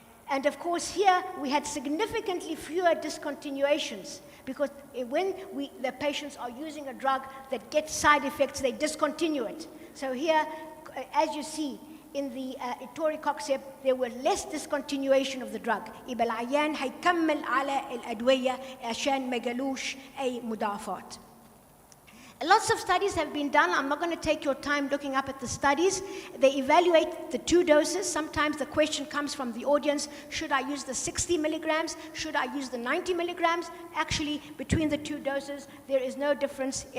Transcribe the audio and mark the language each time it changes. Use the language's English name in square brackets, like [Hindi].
[English] And of course here we had significantly fewer discontinuations, because when the patients are using a drug that gets side effects, they discontinue it. So here, as you see, in the etoricoxib, there were less discontinuation of the drug. [Arabic] يبقى العيان هيكمل على الأدوية عشان ما جالوش أي مضاعفات. [English] Lots of studies have been done. I'm not going to take your time looking up at the studies. They evaluate the 2 doses. Sometimes the question comes from the audience, should I use the 60 milligrams? Should I use the 90 milligrams? Actually, between the 2 doses, there is no difference.